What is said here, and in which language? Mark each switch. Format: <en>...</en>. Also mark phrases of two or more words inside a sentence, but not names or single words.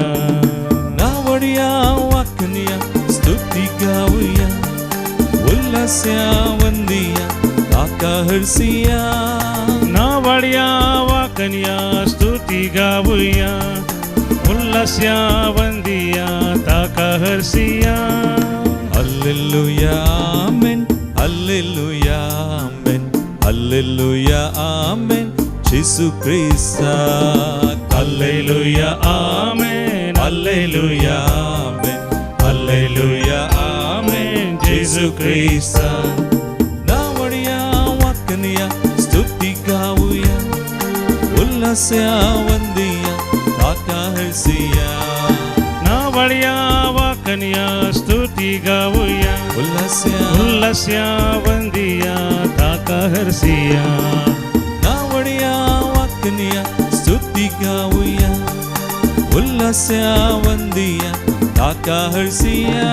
<kok>नावड्या वाकनिया स्तुती गाऊया उल्हास्या वंदिया ताका हरसिया. नावड्या वाकन्या स्तुती गाऊया उल्हास्या वंदिया ताका हरसिया.</kok> <en>Hallelujah, amen. Hallelujah, amen. Hallelujah, amen. Jesus Christ. Hallelujah, amen. Hallelujah, amen. Hallelujah, amen. Jesus Christ.</en> <kok>नावड्या वाकनिया स्तुती गाऊया उल्हास्या वंदिया ताका हरसिया. नावड्या वाकन्या स्तुती गाऊया उल्हास्या वंदिया ताका हरसिया. नावड्या वाकनिया स्तुती उल्हास्या वंदिया ताका हरसिया</kok>